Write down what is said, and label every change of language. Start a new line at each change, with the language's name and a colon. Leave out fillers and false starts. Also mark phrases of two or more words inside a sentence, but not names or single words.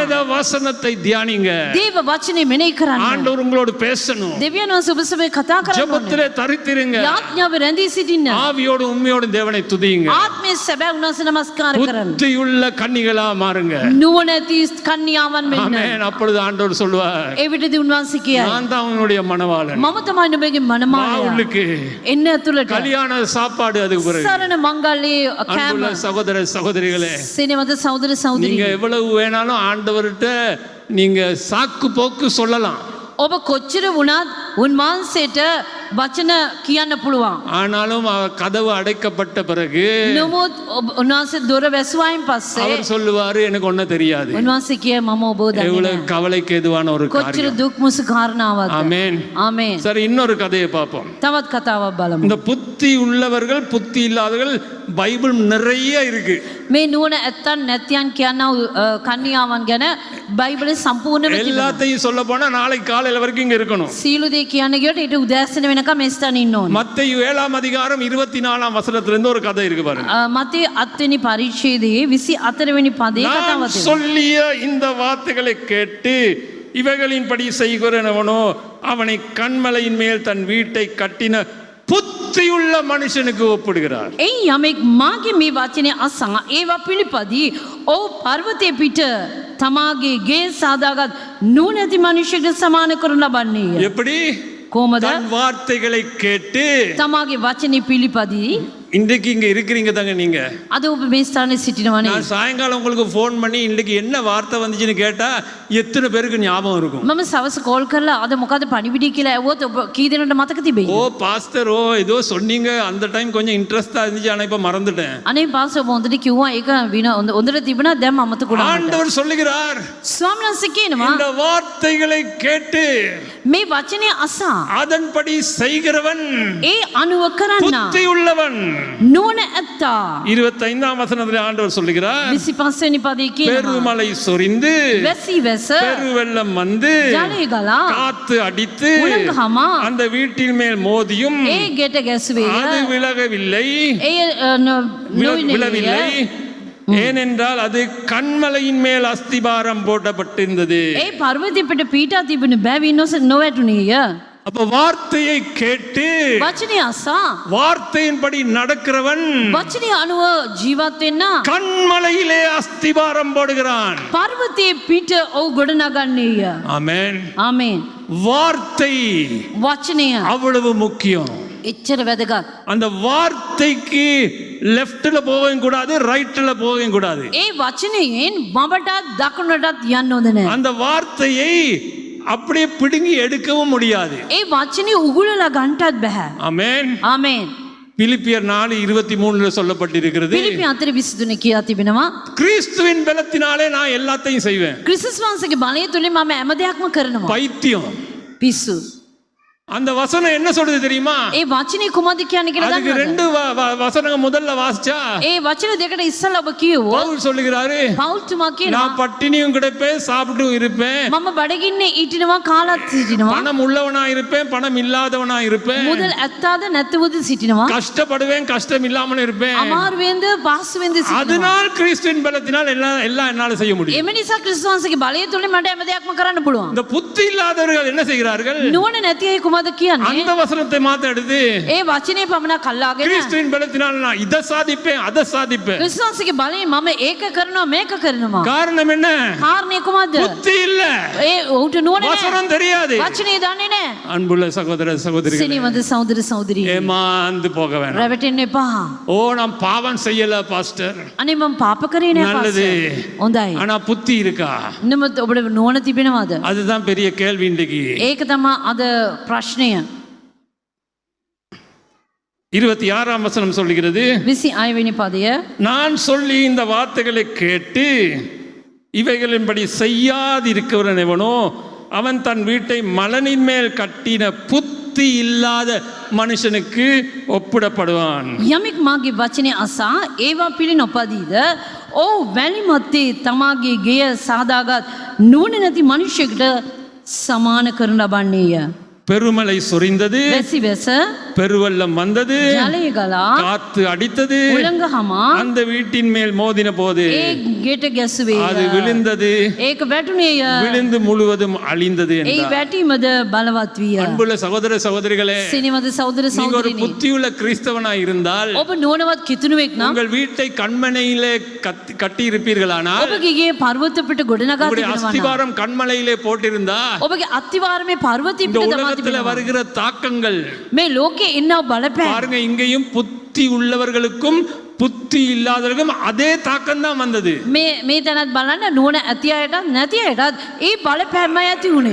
Tamil: வேத வசனத்தை தியானிங்க.
Sinhala: දේව වචනේ මෙනෙහි කරන්න.
Tamil: ஆண்டவர் உங்களோடு பேசணும்.
Sinhala: දෙවියන් වහන්සේ ඔබ සමග කතා කරන්න.
Tamil: ஜெபத்திலே தரித்திருங்க.
Sinhala: යාඥාව රැඳී සිටින්න.
Tamil: ஆவியோடு உண்மையோடு தேவனை துதியுங்க.
Sinhala: ආත්මයේ සැබෑ උන්වහන්සේ නමස්කාර කරන්න.
Tamil: புத்தியுள்ள கன்னிகளா மாறுங்க.
Sinhala: නුවණැති කන්‍යාවන් වෙන්න.
Tamil: ஆமென். அப்பொழுது ஆண்டவர் சொல்வார்,
Sinhala: ඒ විදිහට උන්වහන්සේ කියයි.
Tamil: நான் தான் உன்னுடைய மணவாளன்.
Sinhala: මම තමයි නුඹගේ මනමාලයා.
Tamil: உள்ளுக்கு
Sinhala: එන්න ඇතුළට.
Tamil: கல்யாண சாப்பாடு அதுக்கு பிறகு.
Sinhala: සරණ මංගල්‍යයේ කෑම.
Tamil: அன்புள்ள சகோதர சகோதரிகளே,
Sinhala: සිනමද සහෝදර සහෝදරි.
Tamil: நீங்க எவ்வளவு வேணாலும் ஆண்டவர்கிட்ட நீங்க சாக்கு போக்கு சொல்லலாம்.
Sinhala: ඔබ කොච්චර වුණත් උන්වහන්සේට වචන කියන්න පුළුවන්.
Tamil: ஆனாலும் கதவு அடைக்கப்பட்ட பிறகு
Sinhala: නමුත් උන්වහන්සේ දොර වැසුවායින් පස්සේ
Tamil: அவர் சொல்லுவாரு, எனக்கு ஒன்னும் தெரியாது.
Sinhala: උන්වහන්සේ කියේ මම ඔබව දන්නේ
Tamil: எவ்வளவு
Sinhala: නැහැ.
Tamil: கவலைக்கு எதுவான ஒரு
Sinhala: කොච්චර
Tamil: காரியம்.
Sinhala: දුක් මුසු කාරණාවක්ද.
Tamil: ஆமென்.
Sinhala: ආමේන්.
Tamil: சரி, இன்னொரு கதையை பார்ப்போம்.
Sinhala: තවත් කතාවක් බලමු.
Tamil: இந்த புத்தி உள்ளவர்கள் புத்தி இல்லாதவர்கள் பைபிள் நிறைய இருக்கு.
Sinhala: මේ නුවණ ඇත්තන් නැතියන් කියනා කන්‍යාවන් ගැන බයිබලයේ සම්පූර්ණව තිබෙනවා.
Tamil: எல்லாத்தையும் சொல்ல போனா நாளைக்கு காலையில வரைக்கும் இங்க இருக்கணும்.
Sinhala: සීලු දේ කියන්න ගියොත් ඊට උදෑසන වෙනකම් මේ ස්ථානේ ඉන්න ඕනේ.
Tamil: மத்தேயு 7ஆம் அதிகாரம் 24ஆம் வசனத்துல இருந்து ஒரு கதை இருக்கு பாருங்க.
Sinhala: මතේ 7 වෙනි පරිච්ඡේදයේ 24 වෙනි පදයේ
Tamil: நான்
Sinhala: කතාවක් තියෙනවා.
Tamil: சொல்லிய இந்த வார்த்தைகளை கேட்டு இவைகளின்படி செய்கிறவனோ அவனை கண்மலையின் மேல் தன் வீட்டை கட்டின புத்தியுள்ள மனுஷனுக்கு ஒப்பிடுகிறார்.
Sinhala: එයි යමෙක් මාගේ මේ වචනේ අසා ඒවා පිළිපදී ඔව් පර්වතයේ පිට තමාගේ ගේ සාදාගත් නුවණැති මනුෂ්‍යයෙකුට සමාන කරනු ලබන්නේය.
Tamil: எப்படி?
Sinhala: කොහමද?
Tamil: தன் வார்த்தைகளை கேட்டு.
Sinhala: තමාගේ වචනේ පිළිපදී
Tamil: இன்றைக்கு இங்க இருக்கிறீங்க தாங்க நீங்க.
Sinhala: අද ඔබ මේ ස්ථානයේ සිටිනවනේ.
Tamil: நான் சாயங்காலம் உங்களுக்கு ஃபோன் பண்ணி இன்னைக்கு என்ன வார்த்தை வந்துச்சுன்னு கேட்டா எத்தனை பேருக்கு ஞாபகம் இருக்கும்?
Sinhala: මම සවස් කෝල් කරලා අද මොකද පණිවිඩය කියලා ඇහුවොත් ඔබ කී දෙනෙකුට මතක තිබෙයි?
Tamil: ஓ பாஸ்டர், ஓ ஏதோ சொன்னீங்க, அந்த டைம் கொஞ்சம் இன்ட்ரெஸ்டா இருந்துச்சு, ஆனா இப்ப மறந்துட்டேன்.
Sinhala: අනේ පාස්ටර් ඔබ හොඳට කිව්වා ඒක හොඳට තිබුණා දැන් අමතක වුණා.
Tamil: ஆண்டவர் சொல்லுகிறார்,
Sinhala: ස්වාමීන් වහන්සේ කියනවා
Tamil: இந்த வார்த்தைகளை கேட்டு
Sinhala: මේ වචනේ අසා
Tamil: அதன்படி செய்கிறவன்
Sinhala: ඒ අනුව කරන්නා
Tamil: புத்தி உள்ளவன்.
Sinhala: නුවණ ඇත්තා.
Tamil: 25ஆம் வசனத்தில் ஆண்டவர் சொல்லுகிறார்,
Sinhala: 25 වෙනි පදයේ කියනවා
Tamil: பெருமலை சொரிந்து
Sinhala: වැසි වැස
Tamil: பெருவெள்ளம் வந்து
Sinhala: ජලය ගලා
Tamil: காத்து அடித்து
Sinhala: උලංගහම
Tamil: அந்த வீட்டின் மேல் மோதியும்
Sinhala: ඒ ගෙට ගැසුවේය.
Tamil: அது விலகவில்லை,
Sinhala: ඒ
Tamil: விழவில்லை. ஏனென்றால் அது கண்மலையின் மேல் அஸ்திபாரம் போடப்பட்டிருந்தது.
Sinhala: ඒ පර්වතය පිට පීඩා තිබුණු බැවින් නොවැටුණේය.
Tamil: அப்ப வார்த்தையை கேட்டு
Sinhala: වචනේ අසා
Tamil: வார்த்தையின்படி நடக்கிறவன்
Sinhala: වචනේ අනුව ජීවත් වෙන්න
Tamil: கண்மலையிலே அஸ்திபாரம் போடுகிறான்.
Sinhala: පර්වතයේ පිට ඔව් ගොඩනගන්නේය.
Tamil: ஆமென்.
Sinhala: ආමේන්.
Tamil: வார்த்தை
Sinhala: වචනය
Tamil: அவ்வளவு முக்கியம்.
Sinhala: එච්චර වැදගත්.
Tamil: அந்த வார்த்தைக்கு லெஃப்ட்ல போகவும் கூடாது, ரைட்ல போகவும் கூடாது.
Sinhala: ඒ වචනයෙන් මබටත් දකුණටත් යන්න හොඳ නැහැ.
Tamil: அந்த வார்த்தையை அப்படியே பிடுங்கி எடுக்கவும் முடியாது.
Sinhala: ඒ වචනේ උගුලලා ගන්නටත් බෑ.
Tamil: ஆமென்.
Sinhala: ආමේන්.
Tamil: பிலிப்பியர் 4:23 சொல்லப்பட்டிருக்கிறது,
Sinhala: පිලිපි 4:23 කියා තිබෙනවා
Tamil: கிறிஸ்துவின் பலத்தினாலே நான் எல்லாத்தையும் செய்வேன்.
Sinhala: ක්‍රිස්තුස් වහන්සේගේ බලය තුලින් මම හැම දෙයක්ම කරනවා.
Tamil: பைத்தியம்.
Sinhala: පිස්සු.
Tamil: அந்த வசனம் என்ன சொல்றது தெரியுமா?
Sinhala: ඒ වචනේ කුමක්ද කියන්නේ කියලා
Tamil: அதுக்கு
Sinhala: දන්නවද?
Tamil: ரெண்டு வசனங்க முதல்ல வாசிச்சா
Sinhala: ඒ වචන දෙකට ඉස්සලා ඔබ කියවෝ
Tamil: பவுல் சொல்லுகிறாரு,
Sinhala: පෞල් තුමා කියනවා
Tamil: நான் பட்டினியும் கிடப்பேன், சாப்பிட்டும் இருப்பேன்,
Sinhala: මම බඩගින්නේ ඊටිනවා කාලත් සිටිනවා.
Tamil: பணம் உள்ளவனா இருப்பேன், பணம் இல்லாதவனா இருப்பேன்,
Sinhala: මුදල් ඇත්තාද නැත්වද සිටිනවා.
Tamil: கஷ்டப்படுவேன், கஷ்டம் இல்லாமல் இருப்பேன்.
Sinhala: අමාරුවෙන්ද පහසුවෙන්ද සිටිනවා.
Tamil: அதனால் கிறிஸ்துவின் பலத்தினால் எல்லாம் என்னால செய்ய முடியும்.
Sinhala: එම නිසා ක්‍රිස්තුස් වහන්සේගේ බලය තුලින් මට හැම දෙයක්ම කරන්න පුළුවන්.
Tamil: இந்த புத்தி இல்லாதவர்கள் என்ன செய்கிறார்கள்?
Sinhala: නුවණ නැති අය කුමද කියන්නේ?
Tamil: அந்த வசனத்தை மாத்த எடுத்து
Sinhala: ඒ වචනේ පමණක් අල්ලාගෙන
Tamil: கிறிஸ்துவின் பலத்தினால் நான் இதை சாதிப்பேன், அதை சாதிப்பேன்.
Sinhala: ක්‍රිස්තුස් වහන්සේගේ බලයෙන් මම ඒක කරනවා මේක කරනවා.
Tamil: காரணம் என்ன?
Sinhala: කාරණේ කුමක්ද?
Tamil: புத்தி இல்ல,
Sinhala: ඒ උට නුවණ නැහැ.
Tamil: வசனம் தெரியாது.
Sinhala: වචනේ දන්නේ නැහැ.
Tamil: அன்புள்ள சகோதர சகோதரிகளே,
Sinhala: සිනවද සහෝදර සහෝදරිය.
Tamil: ஏமாந்து போக வேணாம்.
Sinhala: රැවටෙන්න එපා.
Tamil: ஓ நான் பாவம் செய்யல பாஸ்டர்,
Sinhala: අනේ මම පාප කරේ නෑ
Tamil: நல்லது.
Sinhala: පාස්ටර්. හොඳයි.
Tamil: ஆனா புத்தி இருக்கா?
Sinhala: නමුත් ඔබට නුවණ තිබෙනවද?
Tamil: அதுதான் பெரிய கேள்வி இன்றைக்கு.
Sinhala: ඒක තමයි අද ප්‍රශ්නය.
Tamil: 26ஆம் வசனம் சொல்லுகிறது,
Sinhala: 26 වෙනි පදය.
Tamil: நான் சொல்லி இந்த வார்த்தைகளை கேட்டு இவைகளின்படி செய்யாதிருக்கிறவன் எவனோ அவன் தன் வீட்டை மலனின் மேல் கட்டின புத்தி புத்தி இல்லாத மனுஷனுக்கு ஒப்பிடப்படுவான்.
Sinhala: යමෙක් මාගේ වචනය අසා ඒවා පිළි නොපදීද ඔහු වැලි මත්තේ තමාගේ ගෙය සාදාගත් නුවණ නැති මනුෂ්‍යයෙකුට සමාන කරනු ලබන්නේය.
Tamil: பெருமலை சொரிந்தது,
Sinhala: වැසි වැස
Tamil: பெருவெள்ளம் வந்தது,
Sinhala: ජලය ගලා
Tamil: காத்து அடித்தது,
Sinhala: උලංග හමා
Tamil: அந்த வீட்டின் மேல் மோதின போது
Sinhala: ඒ ගෙට ගැසුවේ.
Tamil: அது விழுந்தது,
Sinhala: ඒක වැටුනේය.
Tamil: விழுந்து முழுவதும் அழிந்தது
Sinhala: ඒ
Tamil: என்றார்.
Sinhala: වැටීමද බලවත් විය.
Tamil: அன்புள்ள சகோதர சகோதரிகளே,
Sinhala: සිනවද සහෝදර
Tamil: நீங்க ஒரு
Sinhala: සහෝදරිනි,
Tamil: புத்தியுள்ள கிறிஸ்தவனாய் இருந்தால்
Sinhala: ඔබ නුවණවත් කිතුණුවෙක් නම්
Tamil: உங்கள் வீட்டை கண்மனையிலே கட்டி இருப்பீர்களானால்,
Sinhala: ඔබගේ ගේ පර්වත පිට ගොඩනගා
Tamil: உங்களுடைய
Sinhala: තිබෙනවා නම්,
Tamil: அஸ்திவாரம் கண்மலையிலே போட்டிருந்தா
Sinhala: ඔබගේ අත්තිවාරමේ පර්වතය
Tamil: இந்த
Sinhala: පිට දමා
Tamil: உலகத்துல
Sinhala: තිබෙනවා.
Tamil: வருகிற தாக்கங்கள்
Sinhala: මේ ලෝකේ ඉන්නව බලපෑම
Tamil: பாருங்க, இங்கேயும் புத்தி உள்ளவர்களுக்கும் புத்தி இல்லாதவர்களுக்கும் அதே தாக்கம் தான் வந்தது.
Sinhala: මේ තැනත් බලන්න නුවණ ඇති අයටත් නැති අයටත් ඒ බලපෑමයි ඇති වුණේ.